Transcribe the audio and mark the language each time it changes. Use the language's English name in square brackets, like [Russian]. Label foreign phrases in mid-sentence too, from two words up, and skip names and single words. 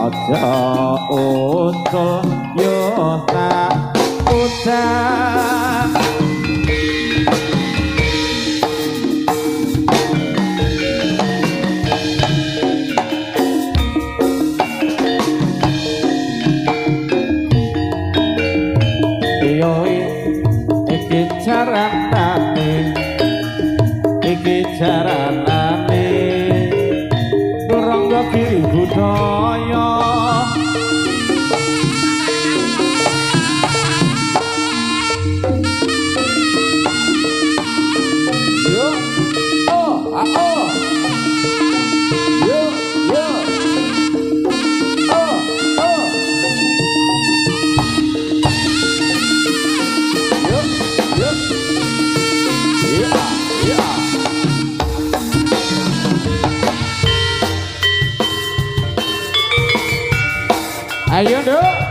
[Javanese] Ya utul yo tak udan iki jaranane Rangga Giri Budaya yo oh oh yo yo oh oh yo yo yeah yeah. [Indonesian] Ayo dong.